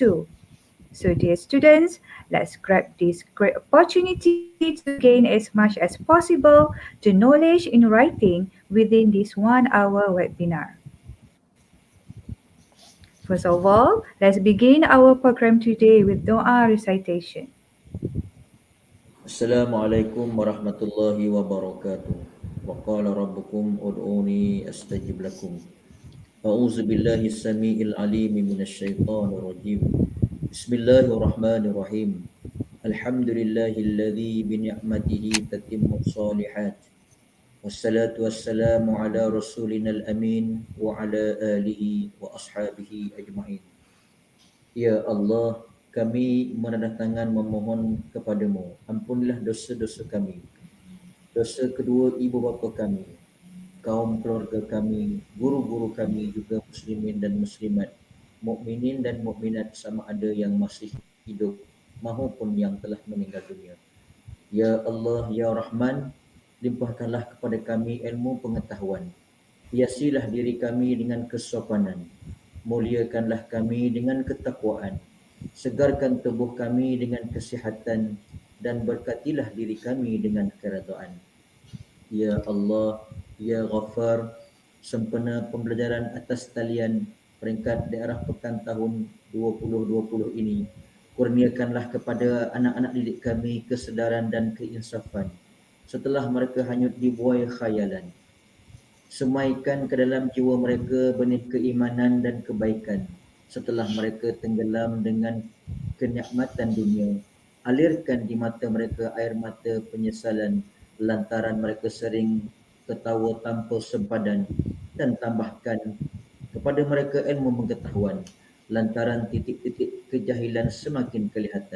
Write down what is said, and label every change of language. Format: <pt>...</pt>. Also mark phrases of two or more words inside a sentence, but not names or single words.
<en>So dear students, let's grab this great opportunity to gain as much as possible to knowledge in writing within this 1 hour webinar. First of all, let's begin our program today with doa recitation.</en> <ar>السلام عليكم ورحمة الله وبركاته. وقال ربكم ادعوني أستجب لكم. أعوذ بالله السميع العليم من الشيطان الرجيم. بسم الله الرحمن الرحيم. الحمد لله الذي بنعمته تتم الصالحات. والصلاة والسلام على رسولنا الأمين وعلى آله وأصحابه أجمعين. يا الله,</ar> <ms>kami menandatangan memohon kepadamu, ampunilah dosa-dosa kami, dosa kedua ibu bapa kami, kaum keluarga kami, guru-guru kami, juga muslimin dan muslimat, mukminin dan mukminat sama ada yang masih hidup maupun yang telah meninggal dunia.</ms> <ar>يا الله، يا رحمن,</ar> <ms>limpahkanlah kepada kami ilmu pengetahuan. Hiasilah diri kami dengan kesopanan. Muliakanlah kami dengan ketakwaan. Segarkan tubuh kami dengan kesihatan dan berkatilah diri kami dengan keredaan.</ms> <ar>يا الله، يا غفار,</ar> <ms>sempena pembelajaran atas talian peringkat daerah pekan tahun 2020 ini, kurniakanlah kepada anak-anak didik kami kesedaran dan keinsafan setelah mereka hanyut di buai khayalan. Semaikan ke dalam jiwa mereka benih keimanan dan kebaikan setelah mereka tenggelam dengan kenikmatan dunia. Alirkan di mata mereka air mata penyesalan lantaran mereka sering ketawa tanpa sempadan, dan tambahkan kepada mereka ilmu pengetahuan lantaran titik-titik kejahilan semakin kelihatan.</ms>